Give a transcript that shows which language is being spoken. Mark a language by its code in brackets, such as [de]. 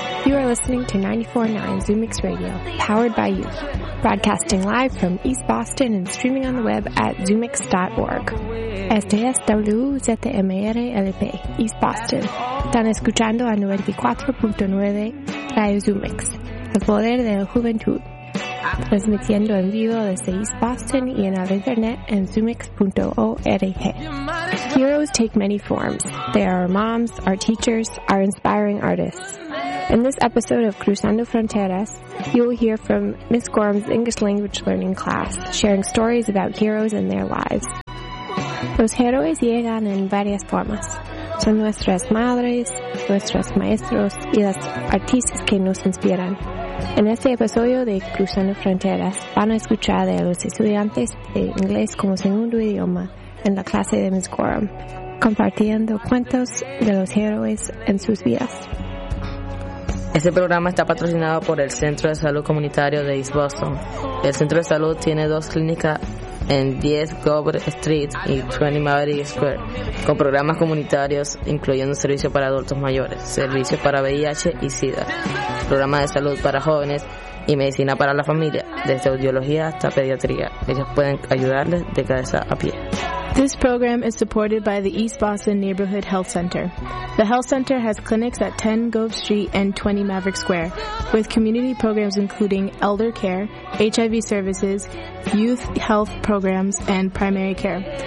[en] You are listening to 94.9 Zoomix Radio, powered by you, broadcasting live from East Boston and streaming on the web at zoomix.org. [es] Este es WZMRLP, East Boston. Están escuchando a 94.9 Radio Zoomix, el poder de la juventud. Transmitiendo en vivo desde East Boston y en la internet en zoomix.org. [en] Heroes take many forms. They are our moms, our teachers, our inspiring artists. In this episode of Cruzando Fronteras, you will hear from Ms. Gorham's English language learning class, sharing stories about heroes and their lives. [es] Los héroes llegan en varias formas. Son nuestras madres, nuestros maestros, y las artistas que nos inspiran. En este episodio de Cruzando Fronteras, van a escuchar a los estudiantes de inglés como segundo idioma en la clase de Ms. Gorham, compartiendo cuentos de los héroes en sus vidas. Este programa está patrocinado por el Centro de Salud Comunitario de East Boston. El Centro de Salud tiene dos clínicas en 10 Gober Street y 20 Maverick Square, con programas comunitarios incluyendo servicios para adultos mayores, servicios para VIH y SIDA, programas de salud para jóvenes y medicina para la familia, desde audiología hasta pediatría. Ellos pueden ayudarles de cabeza a pie. [en] This program is supported by the East Boston Neighborhood Health Center. The health center has clinics at 10 Gove Street and 20 Maverick Square, with community programs including elder care, HIV services, youth health programs, and primary care.